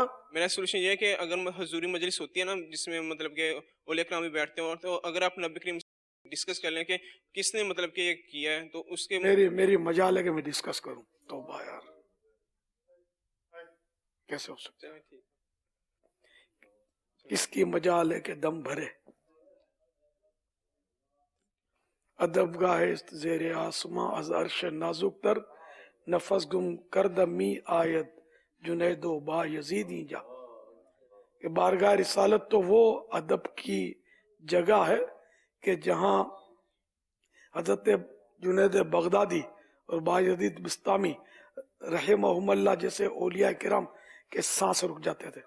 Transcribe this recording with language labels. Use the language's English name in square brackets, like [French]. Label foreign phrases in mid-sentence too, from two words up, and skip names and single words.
[Urdu] میرا سولوشن یہ ہے کہ اگر حضوری مجلس ہوتی ہے نا جس میں مطلب کہ اولیاء کرام بھی بیٹھتے ہیں, اور تو اگر آپ نبی کریم ڈسکس کر لیں کہ کس نے مطلب کہ یہ کیا ہے, تو اس کے میری مجال ہے کہ میں ڈسکس کروں. توبہ یار, کیسے ہو سکتا ہے؟ اس کی مجال ہے کہ دم بھرے. [Persian] ادب گاہ زیر آسماں از عرش نازک تر, نفس گم کرد می آید جنید و با یزیدی جا. [Urdu] کہ بارگاہ رسالت تو وہ ادب کی جگہ ہے کہ جہاں حضرت جنید بغدادی اور با یزید بستامی رحمہم اللہ جیسے اولیاء کرام کے سانس رک جاتے تھے.